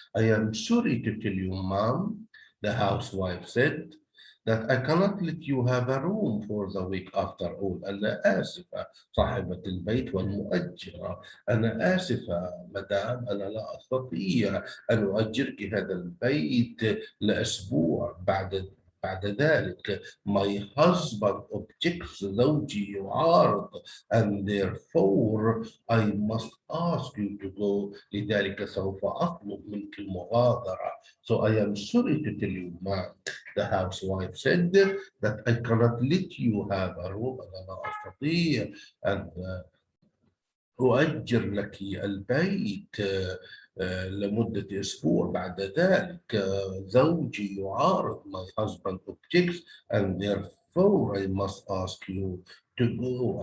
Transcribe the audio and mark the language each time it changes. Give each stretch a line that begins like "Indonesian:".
English: I am sorry to tell you, mom, the housewife said, that I cannot let you have a room for the week after all.
Arabic: أنا آسفة صاحبة البيت والمؤجرة. أنا آسفة مدام، أنا لا أستطيع أن أؤجرك هذا البيت لأسبوع بعد ذلك.
English: My husband objects
Arabic: زوجي يعارض
English: and therefore I must ask you to go.
Arabic: لذلك سوف أطلب منك المغادرة.
English: So I am sorry to tell you, ma'am, the housewife said that I cannot let you have a room.
Arabic: أنا لا أستطيع أن أؤجر لك البيت لمدة أسبوع. بعد ذلك زوجي يعارض.
English: My husband objects and therefore I must ask you to go.